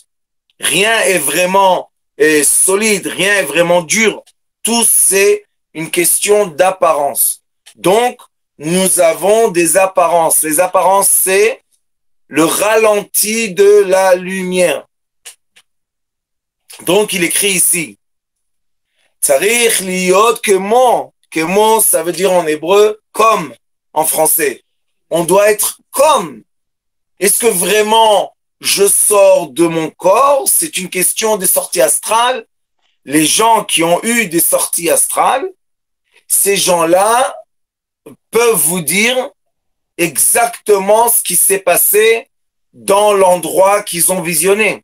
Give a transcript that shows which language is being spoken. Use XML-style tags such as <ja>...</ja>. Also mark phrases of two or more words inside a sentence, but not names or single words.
<fr>Rien est vraiment solide, rien est vraiment dur. Tout c'est une question d'apparence. Donc, nous avons des apparences. Les apparences, c'est le ralenti de la lumière. Donc, il écrit ici,</fr> <he>צריך להיות כמו,</he> <fr>ça veut dire en hébreu, comme en français. On doit être comme. Est-ce que vraiment je sors de mon corps? C'est une question des sorties astrales. Les gens qui ont eu des sorties astrales, ces gens-là peuvent vous dire exactement ce qui s'est passé dans l'endroit qu'ils ont visionné.</fr>